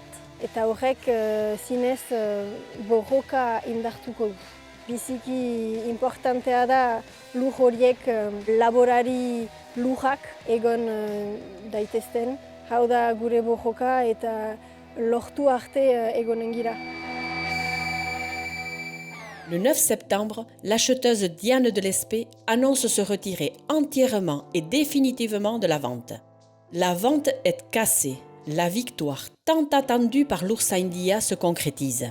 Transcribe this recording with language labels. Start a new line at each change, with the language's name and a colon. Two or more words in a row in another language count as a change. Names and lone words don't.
Basque: Eta horrek zinez borroka indartuko du. Biziki importantea da lur horiek laborari lurrak egon daitezten. Hau da gure borroka eta lortu arte egonen gira.
French: Le 9 septembre, l'acheteuse Diane de Lespée annonce se retirer entièrement et définitivement de la vente. La vente est cassée. La victoire tant attendue par l'Ours India se concrétise.